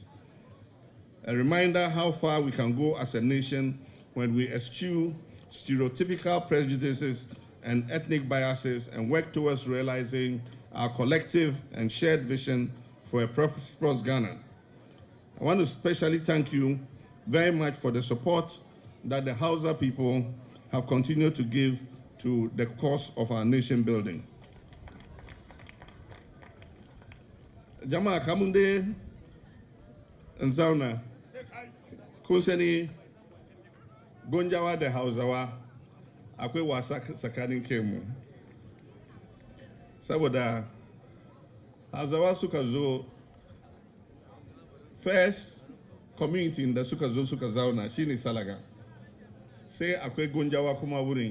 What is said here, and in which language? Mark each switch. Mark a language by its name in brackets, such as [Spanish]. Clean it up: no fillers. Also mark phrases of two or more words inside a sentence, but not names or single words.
[English] A reminder how far we can go as a nation when we eschew stereotypical prejudices and ethnic biases and work towards realizing our collective and shared vision for a prosperous Ghana. I want to especially thank you very much for the support that the Hausa people have continued to give to the cause of our nation building. [Hausa] Jama kamunde nzauna kunseni gonjawa da Hausawa akwai wasa tsakanin kemu saboda Hausawa suka zo [English] first community [Hausa] da suka zo suka zauna shine Salaga, sai akwai gonjawa kuma wurin.